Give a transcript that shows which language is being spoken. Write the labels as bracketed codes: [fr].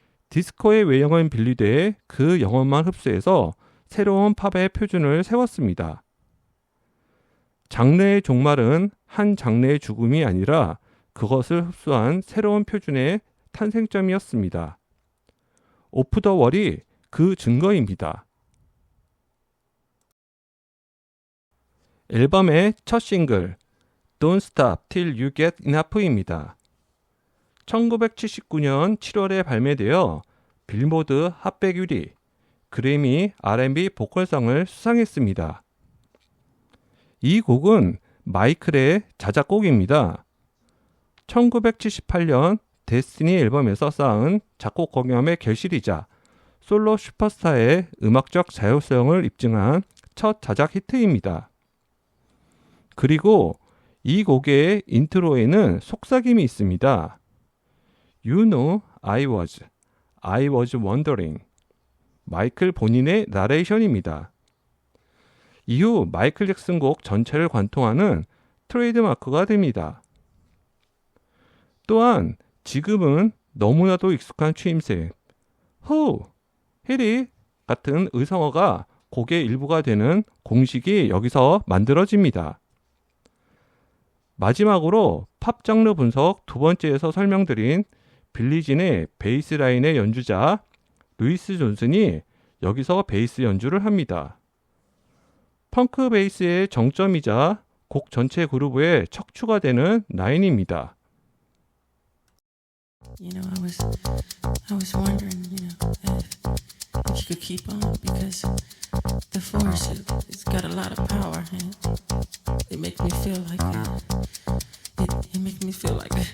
[ko] 디스코의 외형은 빌리되 그 영혼만 흡수해서 새로운 팝의 표준을 세웠습니다. 장르의 종말은 한 장르의 죽음이 아니라 그것을 흡수한 새로운 표준의 탄생점이었습니다. 오프 더 월이 그 증거입니다. 앨범의 첫 싱글 Don't Stop Till You Get Enough입니다. 1979년 7월에 발매되어 빌보드 핫100 1위, 그래미 R&B 보컬상을 수상했습니다. 이 곡은 마이클의 자작곡입니다. 1978년 데스티니 앨범에서 쌓은 작곡 경험의 결실이자 솔로 슈퍼스타의 음악적 자율성을 입증한 첫 자작 히트입니다. 그리고 이 곡의 인트로에는 속삭임이 있습니다. [en] You know I was wondering. [ko] 마이클 본인의 나레이션입니다. 이후 마이클 잭슨 곡 전체를 관통하는 트레이드마크가 됩니다. 또한 지금은 너무나도 익숙한 추임새 Who, 히리 같은 의성어가 곡의 일부가 되는 공식이 여기서 만들어집니다. 마지막으로 팝 장르 분석 두 번째에서 설명드린 빌리진의 베이스 라인의 연주자 루이스 존슨이 여기서 베이스 연주를 합니다. 펑크 베이스의 정점이자 곡 전체 그루브의 척추가 되는 라인입니다. [en] You know, I was wondering, if you could keep on because the force it's got a lot of power and it makes me feel like it makes me feel like